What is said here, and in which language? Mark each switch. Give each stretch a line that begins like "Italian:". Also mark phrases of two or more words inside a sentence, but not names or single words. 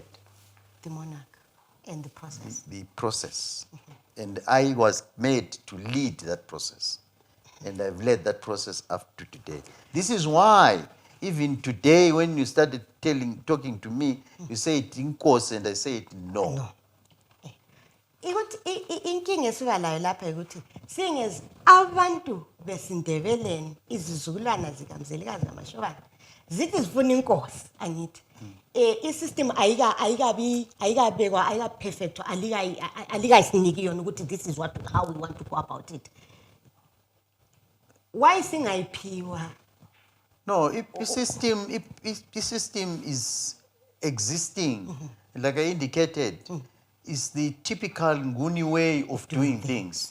English: the monarch, and the process. the process. And I was made to lead that process. And I've led that process up to today. This is why, even today, when you started talking to me, you say it in course, and I say it no. No.
North Ndebele: Inkinga esiba layo lapha ukuthi,
English: seeing as
North Ndebele: abantu besindebeleni izizukulwana zikaMzelikazi kaMashobane zithi zifuna inkosi angithi isystem ayikabekwa ayika-perfect alikayisiniki yona ukuthi
English: this is how we want to go about it.
North Ndebele: Why singayiphiwa?
English: No, if the system is existing, like I indicated, is the typical Nguni way of doing things.